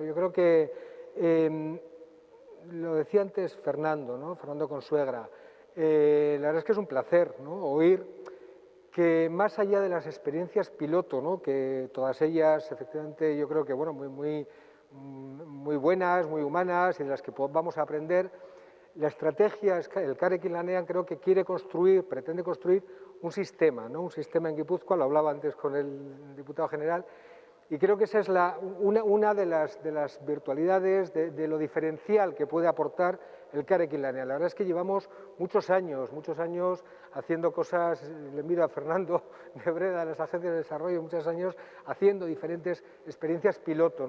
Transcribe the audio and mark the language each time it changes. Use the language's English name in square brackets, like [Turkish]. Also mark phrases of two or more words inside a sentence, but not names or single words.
[Spanish] Yo creo que, lo decía antes Fernando, ¿no? Fernando Consuegra, la verdad es que es un placer, ¿no? Oír que más allá de las experiencias piloto, ¿no? Que todas ellas efectivamente yo creo que bueno, muy buenas, muy humanas y de las que vamos a aprender, la estrategia Elkarrekin lanean creo que pretende construir un sistema, ¿no? Un sistema en Guipúzcoa, lo hablaba antes con el diputado general, y creo que esa es una de las virtualidades, de lo diferencial que puede aportar Elkarrekin lanean. La verdad es que llevamos muchos años haciendo cosas, le miro a Fernando de Breda, de las agencias de desarrollo, muchos años haciendo diferentes experiencias piloto, ¿no?